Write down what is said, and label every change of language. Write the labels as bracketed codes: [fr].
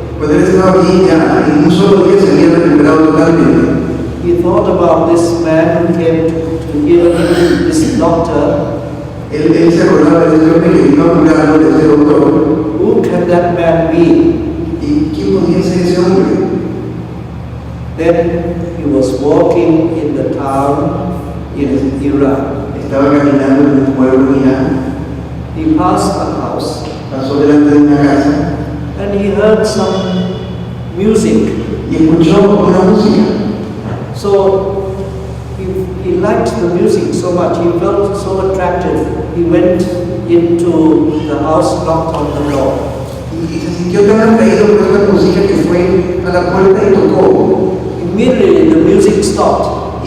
[es] Cuando él estaba bien ya, en un solo día se había recuperado totalmente. [en] He thought about this man who came to heal him, this doctor. [es] Él se acordaba de este hombre que vino a curarlo, de ese doctor. [en] Who can that man be? [es] ¿Y quién podía ser ese hombre? [en] Then he was walking in the town in Iran. [es] Estaba caminando en un pueblo en Irán. [en] He passed a house. [es] Pasó delante de una casa. [en] And he heard some music. [es] Y escuchó una música. [en] So he liked the music so much. He felt so attracted. He went into the house, knocked on the door. [es] Y se sintió tan atraído por esta música que fue a la puerta y tocó. [en] Immediately the music stopped.